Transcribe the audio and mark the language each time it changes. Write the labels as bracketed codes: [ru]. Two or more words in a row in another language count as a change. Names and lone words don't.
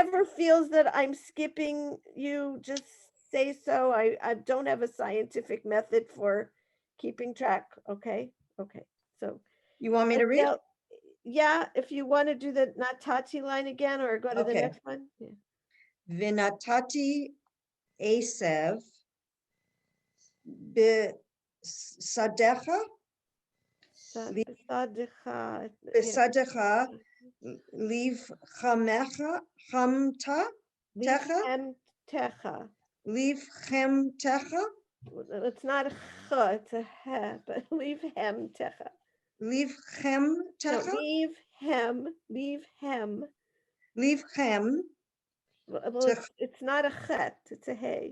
[en] ever feels that I'm skipping you, just say so. I don't have a scientific method for keeping track. Okay. Okay. So You want me to read? Adele, yeah, if you want to do the Natati line again or go to the Okay. next one. Yeah. [he] Vinatati Asev bisadecha Bisadecha, yeah. בשדך לב חמך חמתה Leave techa הם תך. לב חם תך [en] It's not a ch, it's a he, but [he] לב הם תך. לב חם [en] No, [he] techa, לב הם, לב הם. לב חם. [en] Well, it's not a chet, it's a hey.